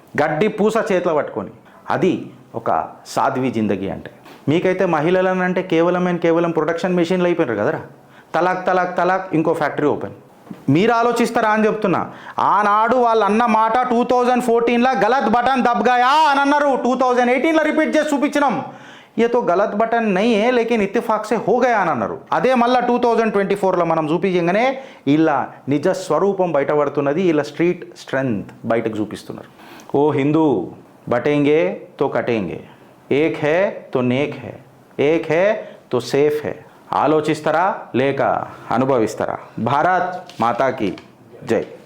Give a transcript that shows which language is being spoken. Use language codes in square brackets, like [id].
[te] గడ్డి పూస చేతిలో పట్టుకొని. అది ఒక సాధ్వి జిందగీ అంటే. మీకైతే మహిళలను అంటే కేవలం ప్రొడక్షన్ మెషిన్లు అయిపోయినారు కదరా. తలాక్ తలాక్ తలాక్, ఇంకో ఫ్యాక్టరీ ఓపెన్. మీరు ఆలోచిస్తారా అని చెప్తున్నా. ఆనాడు వాళ్ళు అన్న మాట 2014లో [hi] గలత్ బటన్ దబ్గాయా [te] అని అన్నారు. 2018లో రిపీట్ చేసి చూపించినాం. [hi] ये तो गलत बटन नहीं है लेकिन इत्तेफाक से हो गया [te] అని అన్నారు. అదే మళ్ళీ 2024లో మనం చూపించగానే ఇలా నిజ స్వరూపం బయటపడుతున్నది. ఇలా స్ట్రీట్ స్ట్రెంగ్త్ బయటకు చూపిస్తున్నారు. ఓ హిందూ [hi] బటేంగే తో కటేంగే, ఏక్ హే తో నేక్ హే, ఏక్ హే తో సేఫ్ హే. [te] ఆలోచిస్తారా లేక అనుభవిస్తారా? భారత్ మాతాకి జై.